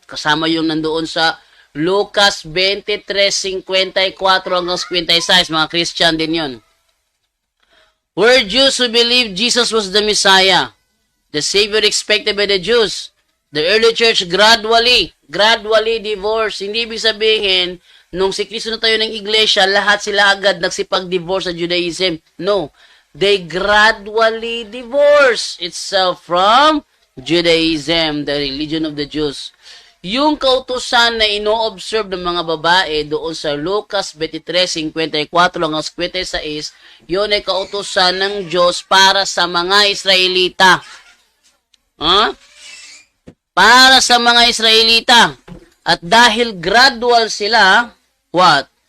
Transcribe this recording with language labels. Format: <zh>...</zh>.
<tl>Kasama yung nandoon sa Lucas 23:54 hanggang 56. Mga Christian din yun.</tl> <en>Were Jews who believed Jesus was the Messiah, the Savior expected by the Jews. The early church gradually divorced.</en> <tl>Hindi ibig sabihin, nung si Kristo na tayo ng iglesia, lahat sila agad nagsipag-divorce sa Judaism.</tl> <en>No. They gradually divorce itself from Judaism, the religion of the Jews.</en> <tl>Yung kautusan na ino-observe ng mga babae doon sa Lucas 23:54 hanggang 56, yun ay kautusan ng Diyos para sa mga Israelita. Para sa mga Israelita. At dahil gradual sila, what?</tl>